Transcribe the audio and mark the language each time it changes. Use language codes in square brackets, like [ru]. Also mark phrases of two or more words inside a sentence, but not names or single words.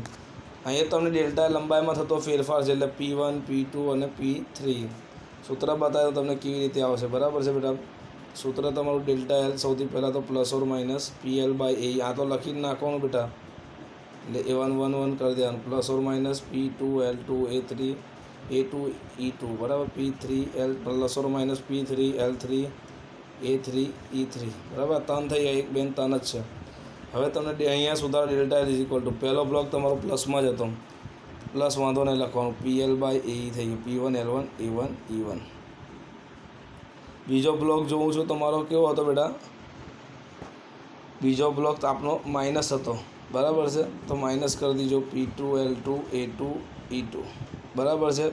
[gu] અહીંયા તમને ડેલ્ટા લંબાઈમાં થતો ફેરફાર છે, એટલે P1 P2 અને P3. સૂત્ર બતાવ્યું તમને કેવી રીતે આવશે, બરાબર છે બેટા. સૂત્ર તમારું ડેલ્ટા L, સૌથી પહેલાં તો +or - PL/A, આ તો લખી જ નાખવાનું બેટા, એટલે A1 1 1 કરી દેવાનું, +or - P2 L2 A3 A2 E2 બરાબર P3L ± P3L3 A3E3 બરાબર 3 થઈ ગયા, 1 2 3 જ છે. હવે તમને અહીંયા સુધારો ડેલ્ટા L [en] is equal to [gu] પહેલો બ્લોક તમારો પ્લસમાં જ હતો, પ્લસ વાંધો નહીં લખવાનું, PL/AE થઈ ગયું, P1 L1 A1 E1. બીજો બ્લોક જોઉં છું તમારો કેવો હતો બેટા, બીજો બ્લોક આપણો માઇનસ હતો બરાબર છે, તો માઇનસ કરી દીજો P2 L2 A2 E2 બરાબર છે.